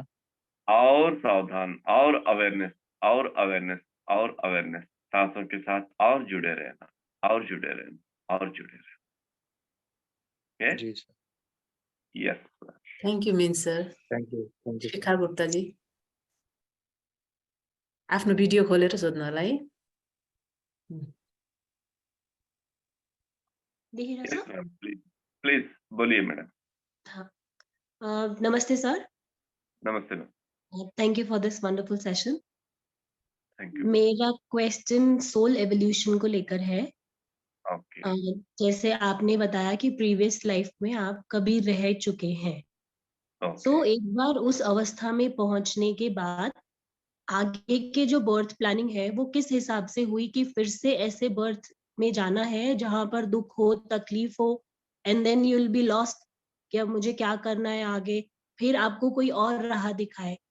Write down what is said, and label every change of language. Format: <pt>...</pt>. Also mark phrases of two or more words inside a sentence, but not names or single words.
<hi>और सावधान, और अवेयरनेस, और अवेयरनेस, और अवेयरनेस, सांसों के साथ और जुड़े रहना, और जुड़े रहना, और जुड़े रहना। ओके, जी सर,</hi> <en>Yes sir. Thank you Min sir. Thank you.</en> <ne>शिखर गुप्ता जी आफ्नो भिडियो खोलेर सोध्नु होला है।</ne> <en>Yes ma'am, please please बोलिए madam।</en> <hi>नमस्ते सर। नमस्ते मैम।</hi> <en>Thank you for this wonderful session. Thank you.</en> <hi>मेरा क्वेश्चन</hi> <en>soul evolution</en> <hi>को लेकर है। ओके, जैसे आपने बताया कि</hi> <en>previous life</en> <hi>में आप कभी रह चुके हैं, तो ओके। एक बार उस अवस्था में पहुंचने के बाद आगे के जो</hi> <en>birth planning</en> <hi>है वो किस हिसाब से हुई कि फिर से ऐसे बर्थ में जाना है जहां पर दुख हो, तकलीफ हो,</hi> <en>and then you will be lost</en> <hi>कि अब मुझे क्या करना है आगे, फिर आपको कोई और राह दिखाए।</hi>